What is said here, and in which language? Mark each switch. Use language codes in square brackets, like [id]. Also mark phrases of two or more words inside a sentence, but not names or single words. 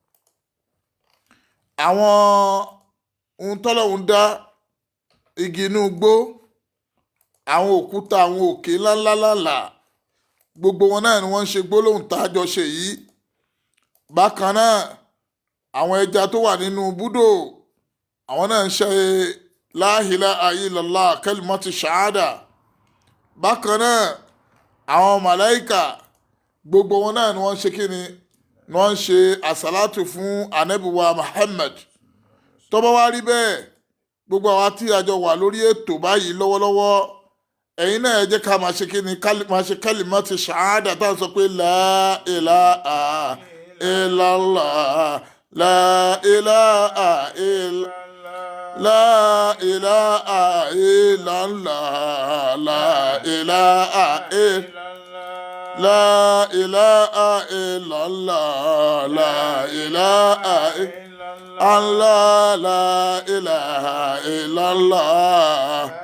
[yo] Àwọn ohun tọ́lọ́run dá, igi inú igbó, àwọn òkúta, àwọn òkè ńláńláńlá, gbogbo wọn náà ni wọ́n ń ṣe gbólóhùn tá a jọ ṣe yìí. Bákan náà àwọn ẹja tó wà nínú búdò, àwọn náà ń ṣe [ar] لا إله إلا الله كلمة شهادة. [yo] Bákan náà àwọn màláìkà, gbogbo wọn náà ni wọ́n ń ṣe kíni, ni wọ́n ń ṣe àsàlátù fún Ànábì wa Muhammad. Tó bá wá rí bẹ́ẹ̀, gbogbo àwa tí a jọ wà lórí ètò báyìí lọ́wọ́lọ́wọ́, ẹ̀yin náà ẹ jẹ́ ká máa ṣe kí ni máa ṣe [ar] كلمة شهادة [yo] tá à ń sọ pé [ar] لا إله إلا الله لا إله إلا الله. لا إله إلا الله لا إله إلا لا إله إلا الله لا إله إلا الله لا إله إلا الله